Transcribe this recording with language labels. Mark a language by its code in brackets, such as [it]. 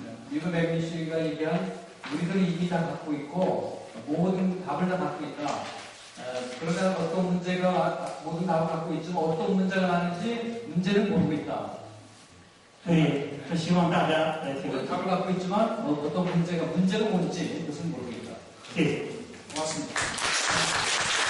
[ko] 미국 맥리시가 얘기한 우리들이 이미 다 갖고 있고 모든 답을 다 갖고 있다. 그러나 어떤 문제가 모든 답을 갖고 있지만 어떤 문제가 나는지 문제는 모르고 있다. [zh] 所以，是希望大家来这个 [ko] 모든 답을 갖고 있지만 어떤 문제가 뭔지 그것은 모르고 있다. [zh] 谢谢。 [ko] 고맙습니다.